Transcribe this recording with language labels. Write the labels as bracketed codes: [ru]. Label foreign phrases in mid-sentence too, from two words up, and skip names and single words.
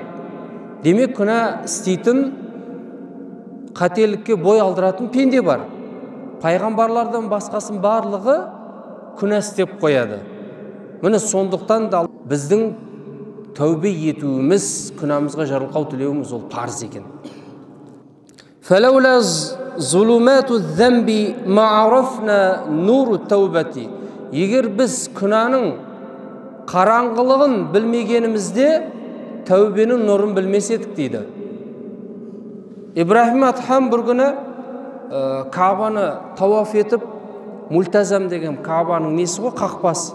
[kk] Демек, күнә істейтін, қателікке бой алдыратын пенде бар. Пайғамбарлардан басқасын барлығы күнә істеп қояды. Міне сондықтан да біздің тәубе етуіміз, күнәмізге жарылқау тілеуіміз ол парыз екен. [ar] فَلَوْلَا ظُلُمَاتُ الذَّنْبِ مَا عَرَفْنَا نُورُ التَّوْبَةِ. [kk] Егер біз күнәнің қараңғылығын білмегенімізде тәубенің нұрын білмес едік дейді. Ибрахим Атхам бір күні Кабаны тауаф етіп, Мультазам деген Кабаның несі ғой, қақпасы.